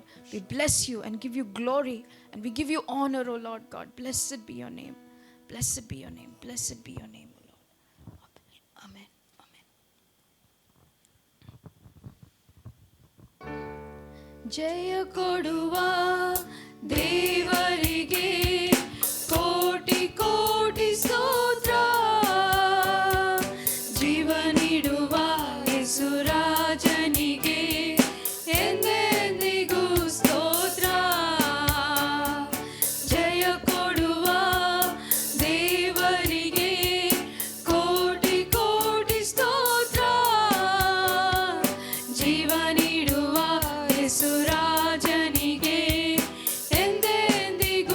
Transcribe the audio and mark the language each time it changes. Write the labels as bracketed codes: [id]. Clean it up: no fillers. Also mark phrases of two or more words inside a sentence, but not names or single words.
[en] We bless you and give you glory. And we give you honor, O Lord God. Blessed be your name. Blessed be your name. Blessed be your name, O Lord. Amen. Amen. [kn] ಜಯ ಕೊಡುವ ದೇವರಿಗೆ ಕೋಟಿ ಕೋಟಿ ಸ್ತೋತ್ರ ಜೀವನೀಡುವ ಯೇಸುರಾಜನಿಗೆ ಎಂದೆಂದಿಗೂ ಸ್ತೋತ್ರ ಜಯ ಕೊಡುವ ದೇವರಿಗೆ ಕೋಟಿ ಕೋಟಿ ಸ್ತೋತ್ರ ಜೀವ ನೀಡುವ ಯೇಸುರಾಜನಿಗೆ ಎಂದೆಂದಿಗೂ